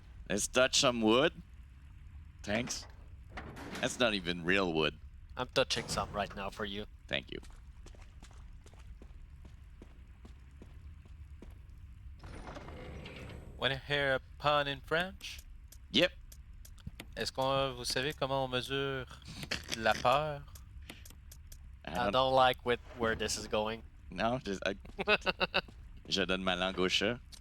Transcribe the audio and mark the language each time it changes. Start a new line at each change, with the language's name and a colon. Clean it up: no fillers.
English: Let's touch some wood. Thanks. That's not even real wood. I'm touching some right now for you. Thank you. Wanna hear a pun in French? Yep.
French: Est-ce que vous savez comment on mesure la peur?
English: I don't like where this is going. No, just
French: je donne ma langue au chat.